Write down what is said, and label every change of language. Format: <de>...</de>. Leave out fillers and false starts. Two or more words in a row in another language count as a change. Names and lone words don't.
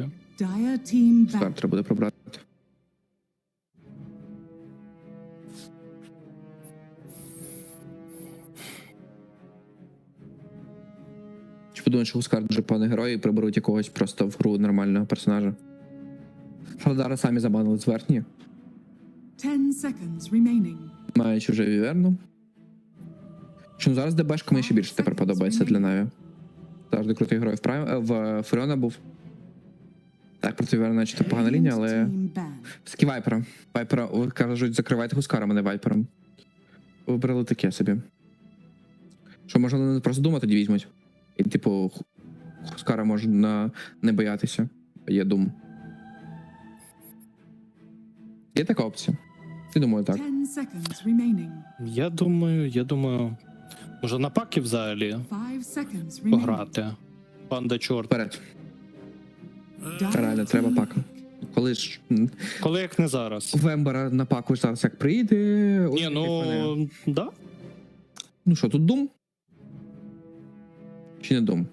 <uk>Хускар треба буде прибрати. Чи подумаєш, що Хускар дуже поганий герой і приберуть якогось просто в гру нормального персонажа? Фалдара самі забанили з верхні.</uk> <en>10 seconds remaining.</en> <uk>Маючи вже Віверну. Що зараз ДБшка мені ще більше тепер подобається для Наві. Завжди крутий герой в Фуріона був. Так, проти Віверна наче погана лінія, але... Все-таки Вайпера. Вайпера, кажуть, закривайте Хускаром, а не Вайпером. Вибрали таке собі. Що, можна не просто думати, тоді візьмуть. І, типу, Хускара можна не боятися. Є дум. Є така опція. Я думаю, так.</uk> <en>10 seconds remaining.</en> <uk>Я думаю, може на паки взагалі</uk> <en>5 seconds remaining.</en> <uk>пограти. Панда чорт. Вперед. Реально, треба пака. коли ж Коли як не зараз. Вембера на паку зараз як прийде. Ні, ну, да. Ну що, тут Дум? Чи не Дум?</uk>